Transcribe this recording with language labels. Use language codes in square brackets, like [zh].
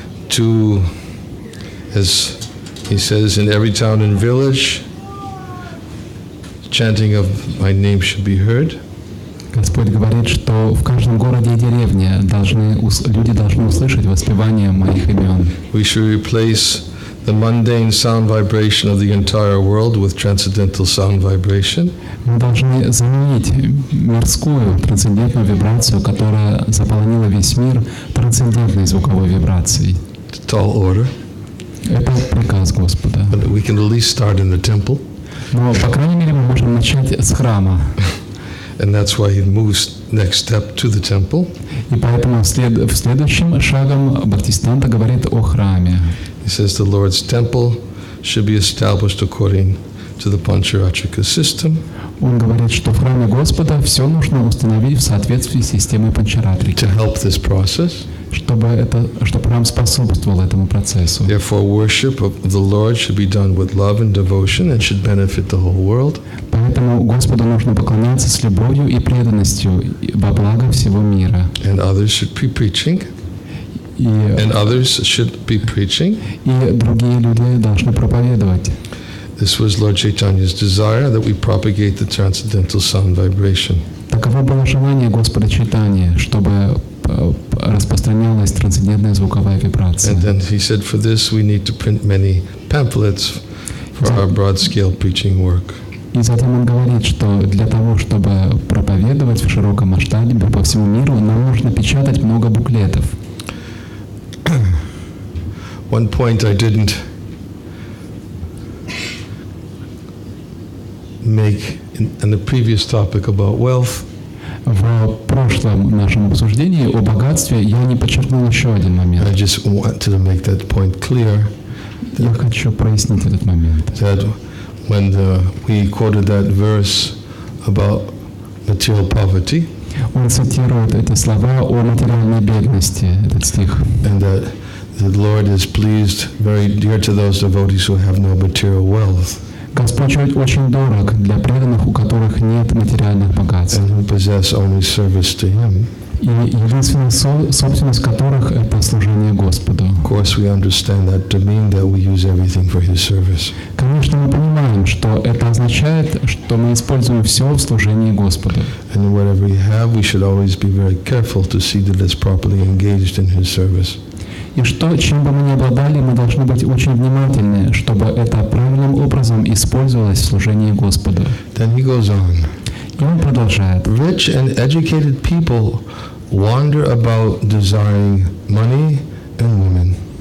[en] To, as he says, in every town and village, chanting of my name should be heard. [ru] Господь говорит, что в каждом городе и деревне люди должны услышать воспевание моих имен. [en] We should replace the mundane sound vibration of the entire world with transcendental sound vibration. [ru] Мы должны заменить мирскую трансцендентную вибрацию, которая заполонила весь мир, трансцендентной звуковой вибрацией. [en] Tall order. [ru] Это приказ Господа. [en] But we can at least start in the temple. [ru] Но, по крайней мере, мы можем начать с храма. [en] And that's why he moves next step to the temple. [ru] И поэтому следующим шагом Бхактисиданта говорит о храме. [en] He says the Lord's temple should be established according to the Pancharatrika system. [ru] Он говорит, что в храме Господа все нужно установить в соответствии с системой Панчаратрики. [en] To help this process. [ru] Чтобы храм способствовал этому процессу. [en] Therefore, worship of the Lord should be done with love and devotion and should benefit the whole world. [ru] Поэтому Господу нужно поклоняться с любовью и преданностью во благо всего мира. [en] And others should be preaching. And others should be preaching. [ru] И другие люди должны проповедовать. [en] This was Lord Chaitanya's desire that we propagate the transcendental sound vibration. [ru] Таково было желание Господа Чайтаньи, чтобы распространялась трансцендентная звуковая вибрация. [en] And then he said, for this we need to print many pamphlets for our broad-scale preaching work. [ru] И затем он говорит, что для того, чтобы проповедовать в широком масштабе по всему миру, нам нужно печатать много буклетов. [en] One point I didn't make in the previous topic about wealth. [ru] В прошлом нашем обсуждении о богатстве я не подчеркнул еще один момент. [en] I just wanted to make that point clear. [ru] Я хочу прояснить этот момент. [en] That when we quoted that verse about material poverty. [ru] Он цитирует эти слова о материальной бедности, этот стих. [en] And that the Lord is pleased, very dear to those devotees who have no material wealth. [ru] Господь очень дорог для преданных, у которых нет материальных богатств. [en] And who possess only service to Him. [ru] И единственная собственность которых это служение Господу. [en] Of course, we understand that to mean that we use everything for His service. [ru] Конечно, мы понимаем, что это означает, что мы используем все в служении Господу. [en] And whatever we have, we should always be very careful to see that it's properly engaged in His service. [ru] И что, чем бы мы ни обладали, мы должны быть очень внимательны, чтобы это правильным образом использовалось в служении Господу. [en] Then he goes on. [ru] И он продолжает. [en] Rich and educated people wander about desiring money and women.